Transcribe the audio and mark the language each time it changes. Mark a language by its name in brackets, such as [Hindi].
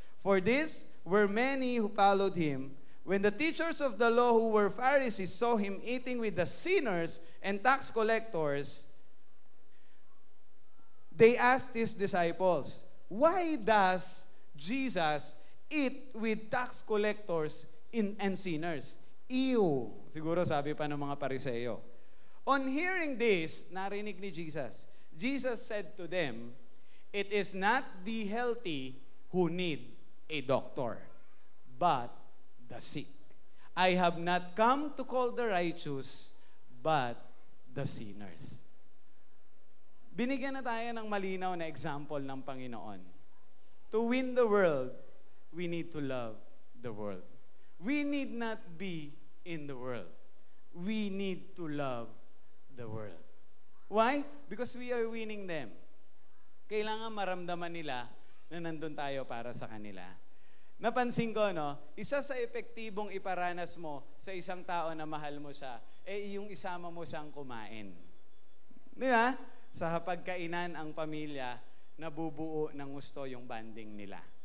[English] For this were many who followed him. When the teachers of the law who were Pharisees saw him eating with the sinners and tax collectors, they asked his disciples, "Why does Jesus eat with tax collectors and sinners?" Ew! [Filipino] Siguro sabi pa ng mga Pariseo. [English] On hearing this, [Filipino] narinig ni Jesus, [English] Jesus said to them, "It is not the healthy who need a doctor, but the sick. I have not come to call the righteous, but the sinners." [Filipino] Binigyan na tayo ng malinaw na example ng Panginoon. [English] To win the world, we need to love the world. We need not be in the world. We need to love the world. Why? Because we are winning them. [Filipino] Kailangan maramdaman nila na nandun tayo para sa kanila. Napansin ko, isa sa epektibong iparanas mo sa isang tao na mahal mo siya, yung isama mo siyang kumain. Di ba? Sa hapagkainan ang pamilya, nabubuo ng gusto yung banding nila.